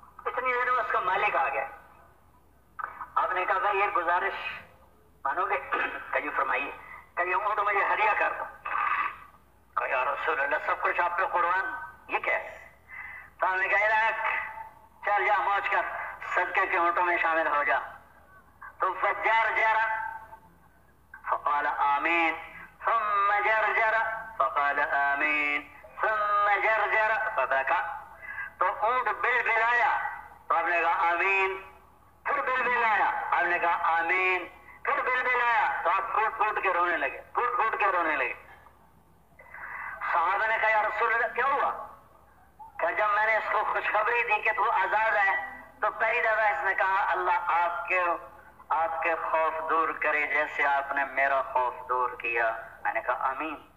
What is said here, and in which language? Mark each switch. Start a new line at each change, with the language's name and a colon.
Urdu: اتنی دیر میں اس کا مالک آ گیا، آپ نے کہا بھائی یہ گزارش مانو گے؟ کہ جی فرمائیے، کہ یہ اونٹ مجھے ہدیہ کر دو۔ کہا یا رسول اللہ سب کچھ آپ پہ قربان، یہ کیا ہے؟ تو ہم نے کہا عراق چل جا موج کر، صدقے کے اونٹوں میں شامل ہو جا.
Arabic: تو فجر فقال آمین ثم جرجر فقال آمین ثم جرجر فبكى.
Urdu: تو اونٹ بل بلایا تو آپ نے کہا آمین، پھر بل بلایا آپ نے کہا آمین، پھر بل بلایا تو آپ پھوٹ پھوٹ کے رونے لگے، پھوٹ پھوٹ کے رونے لگے. صحابہ نے کہا یا رسول اللہ کیا ہوا؟ کہ جب میں نے اس کو خوشخبری دی کہ تو آزاد ہے تو پہلی دفعہ اس نے کہا اللہ آپ کے خوف دور کرے جیسے آپ نے میرا خوف دور کیا. میں نے کہا آمین.